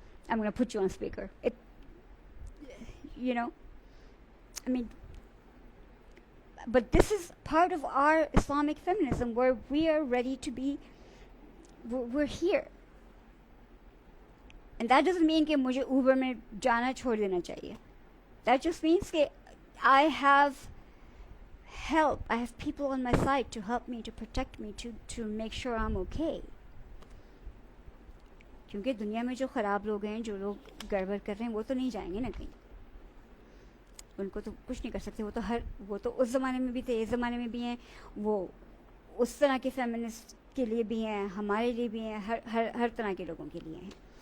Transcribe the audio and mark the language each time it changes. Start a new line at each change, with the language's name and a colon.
English: I'm going to put you on speaker. You know, I mean, but this is part of our Islamic feminism where we are ready to be, we're here. And that doesn't mean
Hindi: कि मुझे Uber में जाना छोड़ देना चाहिए.
English: That just means that I have help. I have people on my side to help me, to protect me, to make sure I'm okay.
Hindi: क्योंकि दुनिया में जो ख़राब लोग हैं, जो लोग गड़बड़ कर रहे हैं, वो तो नहीं जाएंगे ना कहीं. उनको तो कुछ नहीं कर सकते. वो तो उस ज़माने में भी थे, इस ज़माने में भी हैं. वो उस तरह के फेमिनिस्ट के लिए भी हैं, हमारे लिए भी हैं, हर तरह के लोगों के लिए हैं.